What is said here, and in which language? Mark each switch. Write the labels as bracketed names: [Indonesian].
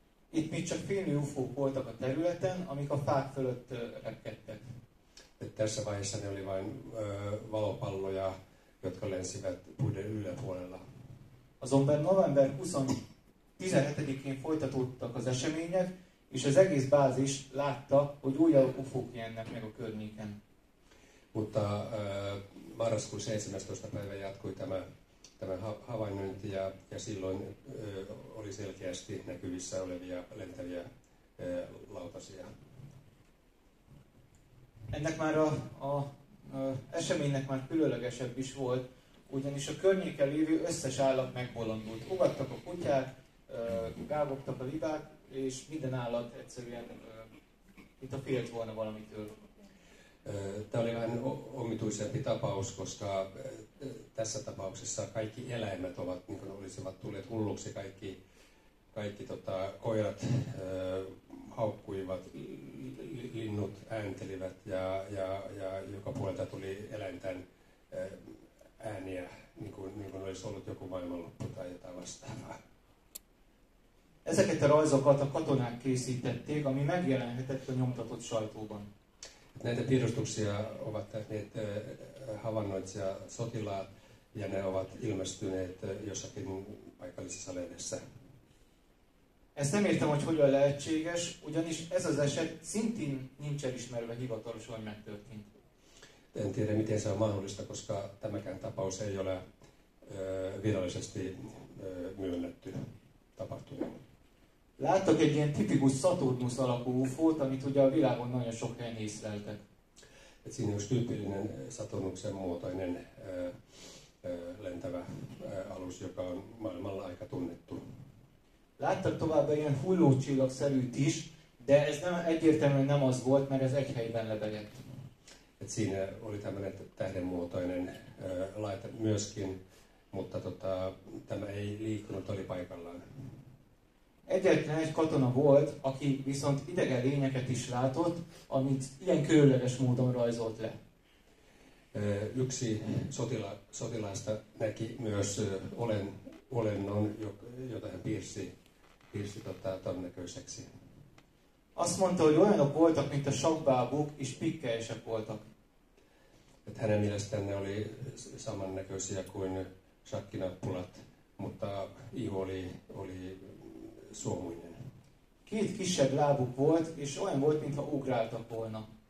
[Hungarian] Itt még csak fényű UFO-k voltak a területen, amik a fák fölött repkedtek. [Finnish] Tässä vaiheessa ne oli vain valopalloja, jotka lensivät puiden yläpuolella. [Hungarian] Azonban november 17-én folytatódtak az események, és az egész bázis látta, hogy újabb UFO-k jelennek meg a környéken. [Finnish] Mutta marraskuun 17. päivä jatkui tämä havainnointi, ja silloin oli selkeästi näkyvissä olevia lentäviä lautasia. [Hungarian] Ennek már a eseménynek már különlegesebb is volt, ugyanis a környéken lévő összes állat megbolondult. Ugattak a kutyák, gágogtak a libák, és minden állat egyszerűen, mint a félt volna valamitől. [Finnish] Tämä oli vähän omituisempi tapaus, koska tässä tapauksessa kaikki eläimet ovat, niin kuin olisivat tulleet hulluksi, kaikki koirat haukkuivat, linnut ääntelivät ja joka puolelta tuli eläinten ääniä, niin kuin olisi ollut joku maailmanloppu tai jotain vastaavaa. [Hungarian] Ezeket a rajzokat a katonák készítették, ami megjelenhetett a nyomtatott sajtóban. [Finnish] Näitä piirustuksia ovat tehneet havainnoitsija sotilaat ja ne ovat ilmestyneet jossakin paikallisessa lehdessä. [Hungarian] Ezt nem értem, hogy hogyan lehetséges, ugyanis ez az eset szintén nincs elismerve hivatalosan, hogy megtörtént. [Finnish] En tiedä, miten se on mahdollista, koska tämäkään tapaus ei ole virallisesti myönnetty tapahtuneen. [Hungarian] Láttak egy ilyen tipikus Saturnus alakú UFO-t, amit ugye a világon nagyon sok helyen észleltek. [Finnish] Et siinä on yksi tyypillinen Saturnuksen muotoinen lentävä alus, joka on maailmalla aika tunnettu. [Hungarian] Láttak továbbá ilyen hullócsillagszerűt is, de ez nem egyértelműen nem az volt, mert ez egy helyben lebegett. [Finnish] Et siinä oli tämmöinen tähdenmuotoinen laite myöskin, mutta tämä ei liikkunut, oli paikallaan. [Hungarian] Egyetlen egy katona volt, aki viszont idegen lényeket is látott, amit ilyen különleges módon rajzolt le. [Finnish] Yksi sotilaista näki myös olennon, jota hän piirsi ton näköiseksi. [Hungarian] Azt mondta, hogy olyanok voltak, mint a sakkbábuk, és pikkelyesek voltak. [Finnish] Että hänen mielestään ne oli samannäköisiä kuin shakkinappulat, mutta iho oli suomuinen. [Hungarian] Két kisebb lábuk volt, és olyan volt, mintha ugráltak volna.